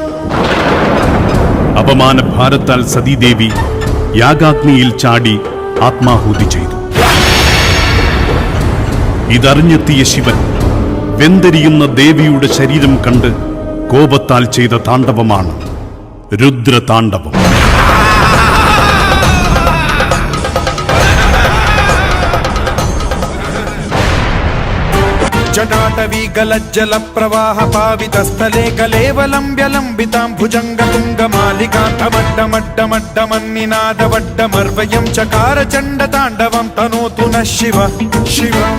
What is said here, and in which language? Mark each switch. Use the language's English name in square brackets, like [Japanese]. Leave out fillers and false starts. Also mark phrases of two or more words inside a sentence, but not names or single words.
[Malayalam] അപമാനഭാരത്താൽ സതീദേവി യാഗാഗ്നിയിൽ ചാടി ആത്മാഹൂതി ചെയ്തു. ഇതറിഞ്ഞെത്തിയ ശിവൻ വെന്തെരിയുന്ന ദേവിയുടെ ശരീരം കണ്ട് കോപത്താൽ ചെയ്ത താണ്ഡവമാണ് രുദ്രതാണ്ഡവം. [Sanskrit] जटाटवीगलज्जल प्रवाह पावितस्थले कलेवलम्ब्यलम्बितां भुजङ्गतुङ्गमालिकान्तमड्डमड्डमड्डमन्निनादवड्डमर्वयं चकार चण्डताण्डवं तनोतु नः शिव शिव।